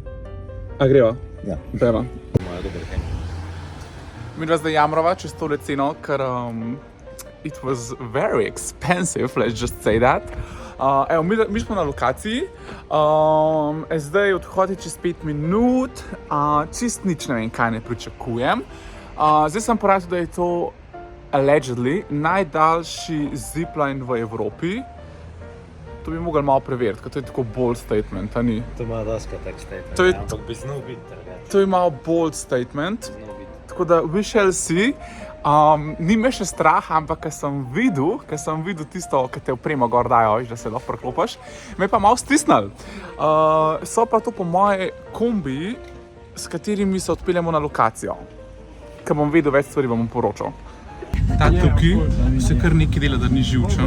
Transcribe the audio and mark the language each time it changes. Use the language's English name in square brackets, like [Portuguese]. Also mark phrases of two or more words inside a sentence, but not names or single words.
[Slovenian] A greva? Ja. Greva. Moja dober hej. Midva zdaj jamrava čez tole ceno, ker [English] it was very expensive, let's just say that. [Slovenian] Evo, mi smo na lokaciji, zdaj odhod je čez 5 minut, čist nič ne vem, kaj ne pričakujem. Zdaj sem poradil, da je to allegedly najdaljši zipline v Evropi. To bi mogli malo preveriti, ker to je tako [English] bold statement, [Slovenian] a ni? To ima doska tak statement, To je- ampak bi znal biti drugače. To je malo [English] bold statement. [Slovenian] Znal biti. Tako da [English] we shall see. [Slovenian] Ni me še strah, ampak ker sem videl tisto, ki te opremo gor dajo, da se lahko preklopiš, me je pa malo stisnili. So pa to po moje kombi, s katerimi se odpeljemo na lokacijo. Ker bom vedel več stvari, vam bom poročal. Ta tukaj se kar nekaj dela, da ni živčen.